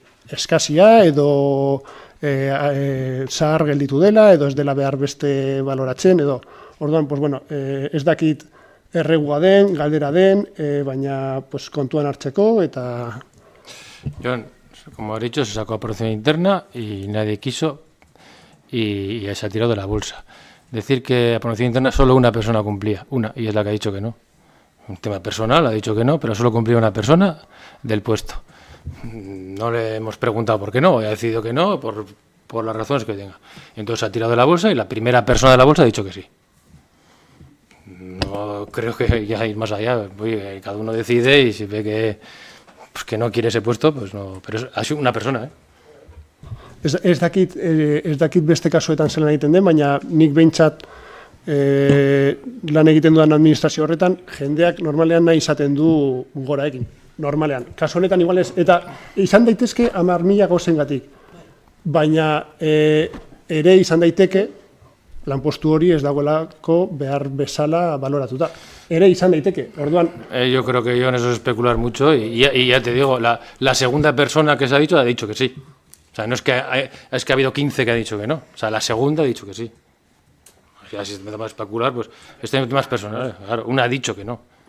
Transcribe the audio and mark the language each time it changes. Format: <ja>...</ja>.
<eu>eskazia edo zahar gelditu dela, edo ez dela behar beste valoratzen, edo, orduan,</eu> <es>pues bueno,</es> <eu>ez dakit erregua den, galdera den, baina kontuan hartzeko, eta...</eu> <es>Jon, como he dicho, se sacó a promoción interna y nadie quiso y se ha tirado de la bolsa. Decir que a promoción interna solo una persona cumplía, una, y es la que ha dicho que no. Un tema personal, ha dicho que no, pero solo cumplía una persona del puesto. No le hemos preguntado por qué no, ha decidido que no, por las razones que tenga. Entonces se ha tirado de la bolsa y la primera persona de la bolsa ha dicho que sí. No creo que ya ir más allá, cada uno decide y si ve que no quiere ese puesto, pues no, pero ha sido una persona, ¿eh?</es> <eu>Ez dakit beste kasuetan zelan egiten den, baina nik behintzat lan egiten dudan administrazio horretan, jendeak normalean nahi izaten du gora egin, normalean. Kasu honetan igual ez, eta izan daitezke 10.000 gauzengatik, baina ere izan daiteke lanpostu hori ez dagoelako behar bezala baloratuta. Ere izan daiteke, orduan...</eu> <es>Yo creo que yo en eso es especular mucho y ya te digo, la segunda persona que se ha dicho que sí. O sea, no es que ha habido 15 que ha dicho que no. O sea, la segunda ha dicho que sí. O sea, si se empieza a especular, pues este es más personal. Claro, una ha dicho que no.</es>